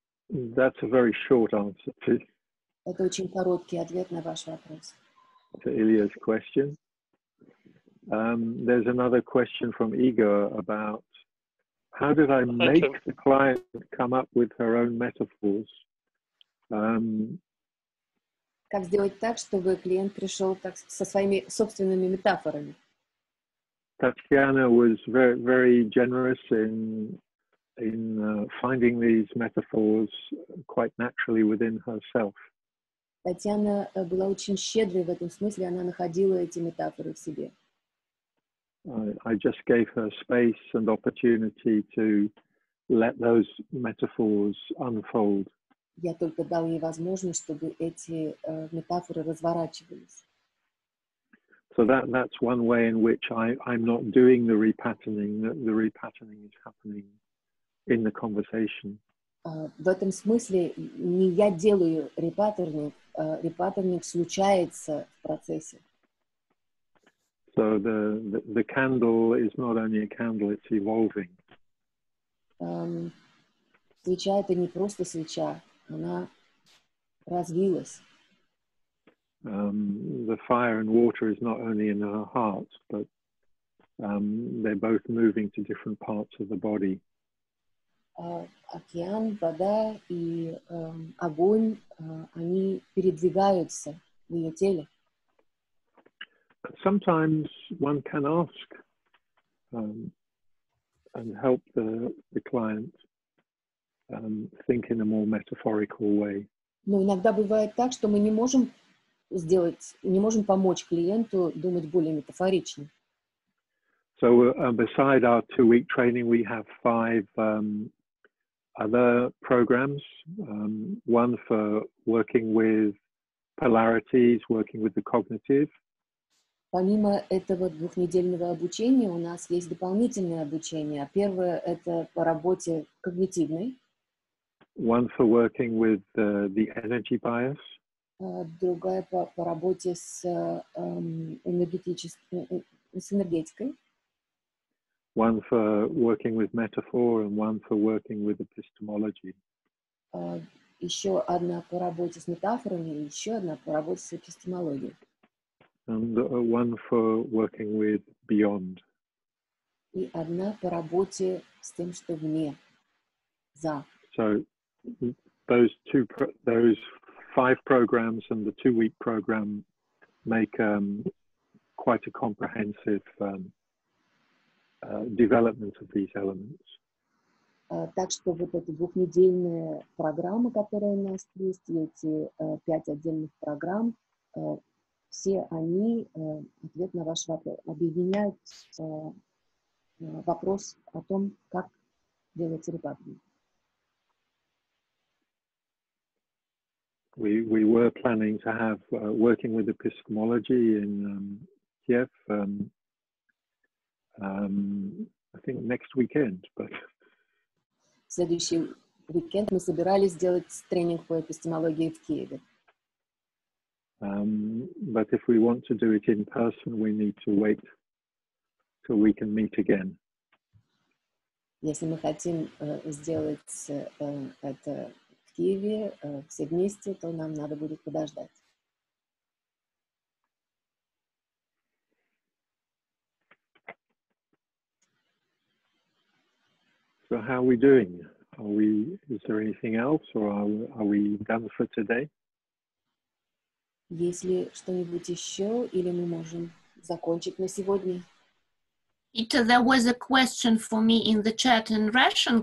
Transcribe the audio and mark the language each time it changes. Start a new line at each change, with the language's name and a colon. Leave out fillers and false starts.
English: That's a very short answer to
Russian: Это очень короткий ответ на ваш вопрос.
English: To Ilya's question. There's another question from Igor about how did I make the client come up with her own metaphors?
Russian: Как сделать так, чтобы клиент пришел со своими собственными метафорами?
English: Tatiana was very, very generous in finding these metaphors quite naturally within herself.
Russian: Татьяна была очень щедрой в этом смысле, она находила эти метафоры в себе.
English: I just gave her space and opportunity to let those metaphors unfold.
Russian: Я только дал ей возможность, чтобы эти метафоры разворачивались.
English: So that's one way in which I'm not doing the repatterning. The repatterning is happening in the conversation.
Russian: В этом смысле не я делаю репаттернинг, репаттернинг случается в процессе.
English: So the candle is not only a candle, it's evolving.
Russian: Свеча — это не просто свеча, она развилась.
English: The fire and water is not only in her heart, but they're both moving to different parts of the body.
Russian: Океан, вода и огонь, они передвигаются в ее теле.
English: Sometimes one can ask and help the client think in a more metaphorical way.
Russian: Но иногда бывает так, что мы не можем помочь клиенту думать более метафорично.
English: So beside our 2-week training, we have 5 other programs. One for working with polarities, working with the cognitive.
Russian: Помимо этого двухнедельного обучения у нас есть дополнительное обучение. Первое — это по работе когнитивной.
English: One for working with the energy bias.
Russian: Другая по работе с энергетикой.
English: One for working with metaphor and one for working with epistemology.
Russian: Еще одна по работе с метафорами, и еще одна по работе с эпистемологией.
English: And one for working with beyond.
Russian: И одна по работе с тем, что вне, за.
English: So those 5 programs and the 2-week program make quite a comprehensive development of these elements.
Russian: Так что вот эта двухнедельная программа, которая у нас есть, и эти 5 отдельных программ, все они, ответ на ваш вопрос, объединяют вопрос о том, как делать репатрию.
English: We were planning to have working with epistemology in Kiev, I think next weekend, but
Russian: В следующий уикенд мы собирались сделать тренинг по эпистемологии в Киеве.
English: But if we want to do it in person, we need to wait till we can meet again.
Russian: Если мы хотим сделать это в Киеве все вместе, то нам надо будет подождать.
English: So how are we doing? Is there anything else, or are we done for today?
Russian: Есть ли что-нибудь еще, или мы можем закончить на сегодня?
English: There was a question for me in the chat in Russian.